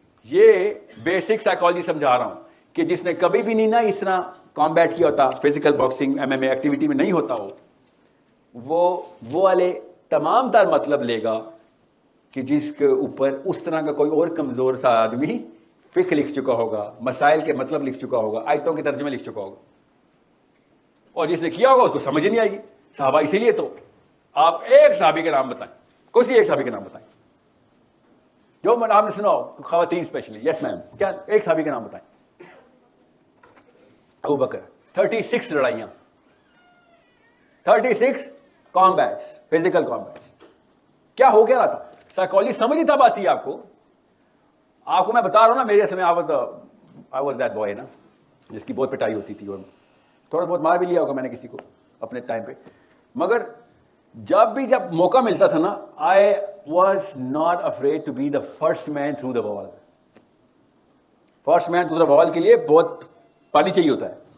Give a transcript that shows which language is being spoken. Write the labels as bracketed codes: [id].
[ur] یہ basic psychology سمجھا رہا ہوں کہ جس نے کبھی بھی نہیں نا اس طرح کامبیٹ کیا ہوتا, فزیکل باکسنگ MMA ایکٹیویٹی میں نہیں ہوتا ہو, وہ والے تمام تر مطلب لے گا کہ جس کے اوپر اس طرح کا کوئی اور کمزور سا آدمی فقہ لکھ چکا ہوگا, مسائل کے مطلب لکھ چکا ہوگا, آیتوں کے ترجمے لکھ چکا ہوگا, اور جس نے کیا ہوگا اس کو سمجھ نہیں آئے گی. صحابہ اسی لیے تو آپ ایک صحابی کے نام بتائیں, کوئی ایک صحابی کے نام بتائیں جو آپ نے سنا ہو, خواتین اسپیشلی. [en] yes ma'am, [ur] کیا ایک صحابی کے نام بتائیں. ابو بکر. 36 لڑائیاں, 36 کامبیٹس, فزیکل کامبیٹس. کیا ہو گیا رہا تھا؟ سائیکالوجی سمجھ تب آتی ہے آپ کو میں بتا رہا ہوں نا. میرے سمے [en] I was that boy [ur] نا, جس کی بہت پٹائی ہوتی تھی اور تھوڑا بہت مار بھی لیا ہوگا میں نے کسی کو اپنے ٹائم پہ. مگر جب موقع ملتا تھا نا, [en] I was not afraid to be the first man through the wall. First man through the wall [ur] کے لیے بہت پانی چاہیے ہوتا ہے.